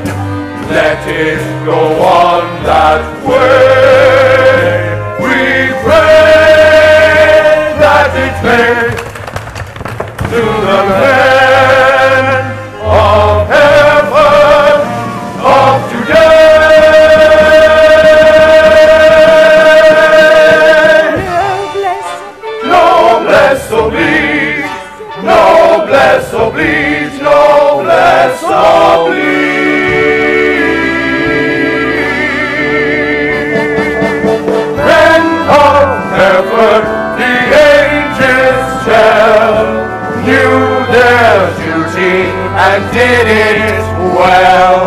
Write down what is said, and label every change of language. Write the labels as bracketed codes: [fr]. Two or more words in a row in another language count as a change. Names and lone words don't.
[en] Let it go on that way. We pray that it may, to the men of Hereford of today. [fr] Noblesse oblige, noblesse oblige, noblesse oblige. [en] Men of Hereford, the ages tell, knew their duty and did it well.